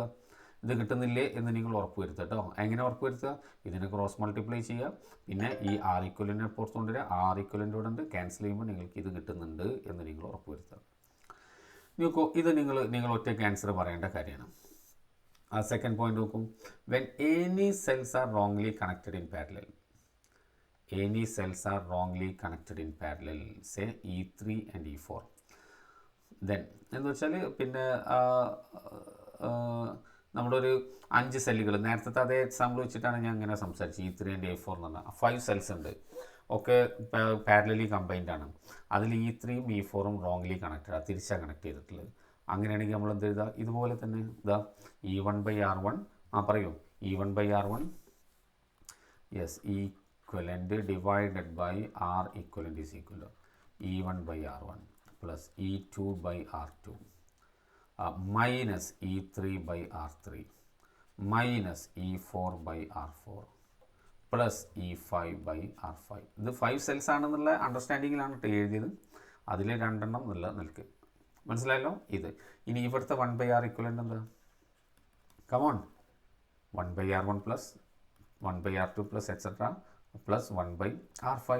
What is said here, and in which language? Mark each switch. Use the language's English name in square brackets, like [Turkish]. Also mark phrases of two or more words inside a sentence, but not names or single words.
[Malayalam] ഇത് കിട്ടുന്നില്ലേ എന്ന് നിങ്ങൾ ഉറപ്പ് വരുത്തുക കേട്ടോ. എങ്ങനെ ഉറപ്പ് വരുത്തുക? ഇതിനെ [English] cross multiply [Malayalam] ചെയ്യുക, പിന്നെ ഈ R ഈക്വലൻ്റിനെ പുറത്ത് കൊണ്ടുവരിക. R ഈക്വലൻ്റ് ഉണ്ട്, ക്യാൻസൽ ചെയ്യുമ്പോൾ നിങ്ങൾക്ക് ഇത് കിട്ടുന്നുണ്ട് എന്ന് നിങ്ങൾ ഉറപ്പ് വരുത്തുക. നോക്കൂ, ഇത് നിങ്ങൾ ഒറ്റയ്ക്ക് ആൻസർ പറയേണ്ട കാര്യമാണ്. ആ [English] second point [Malayalam] നോക്കും. [English] when any cells are wrongly connected in parallel, any cells are wrongly connected in parallel, say E3 and E4, then [Malayalam] എന്ന് വെച്ചാൽ പിന്നെ നമ്മുടെ ഒരു 5 സെല്ലുകൾ, നേരത്തെ അതേ എക്സാമ്പിൾ വെച്ചിട്ടാണ് ഞാൻ ഇങ്ങനെ സംസാരിച്ചത്. [English] E3 and E4 [Malayalam] എന്ന് പറഞ്ഞാൽ 5 സെൽസ് ഉണ്ട്, ഒക്കെ [English] parallelly combined [Malayalam] ആണ്. അതിൽ E3ഉം E4ഉം [English] wrongly connected, [Malayalam] തിരിച്ചാണ് കണക്ട് ചെയ്തിട്ടുള്ളത്. അങ്ങനെയാണെങ്കിൽ നമ്മൾ എന്ത് ചെയ്താൽ ഇതുപോലെ തന്നെ ഇതാ E1/R1, പറയൂ, [English] E1/R1, യെസ്, equivalent divided by R equivalent is equal to E1/R1 plus E2/R2 minus E3/R3 minus E4/R4 plus E5/R5. [Malayalam] ഇത് 5 സെൽസ് ആണെന്നുള്ള അണ്ടർസ്റ്റാൻഡിങ്ങിലാണ് എഴുതിയത്. അതിൽ 2 എണ്ണം നിൽക്ക്. മനസ്സിലായല്ലോ? ഇത് ഇനി ഇവിടുത്തെ [English] 1/R equivalent [Malayalam] എന്താ? കമോൺ, [English] 1/R1 plus 1/R2 plus etcetera plus 1/R5.